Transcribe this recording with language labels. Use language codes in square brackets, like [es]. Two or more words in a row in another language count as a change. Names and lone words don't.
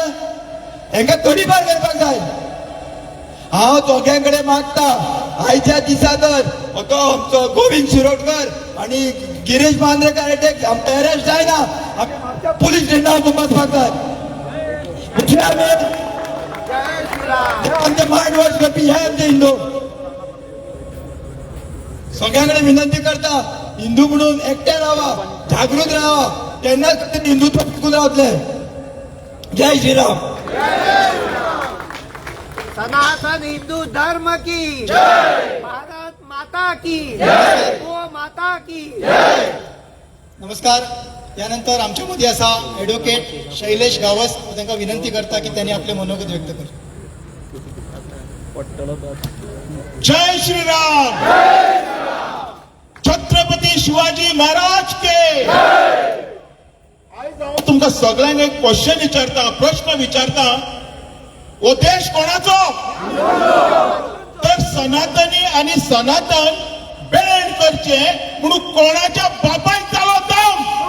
[kok] हांकां तडीपार करपाक जाय. हांव दोघां कडेन मागता आयच्या दिसा तर तो आमचो गोविंद शिरोडकर आणि गिरीश बांद्रेकर अरेस्ट जायना. आमी पुलीस स्टेशनार बसपाक जाय. आमचे [en] mind wash [kok] करपी हे आमचे हिंदू. [mr] सगळ्यांकडे विनंती करता हिंदू म्हणून एकटे राहा, जागृत राहा. [kok] तेन्नाच हिंदुत्व टिकून रावतले. जय श्रीराम. [hi] सनातन हिंदू धर्म की जय. भारत माता की जय. गो माता की जय. [mr] नमस्कार. यानंतर आमच्या मध्ये असा ॲडव्होकेट शैलेश गावस. त्यांना विनंती करता की त्यांनी आपले मनोगत व्यक्त कर. जय श्रीराम. [hi] छत्रपती शिवाजी महाराज के. [kok] आयज हांव तुमकां सगळ्यांक एक क्वेश्चन विचारता, प्रश्न विचारता. हो देश कोणाचो? तर सनातनी आणि सनातन बॅन करचे म्हणून कोणाच्या बापायक जालो दम?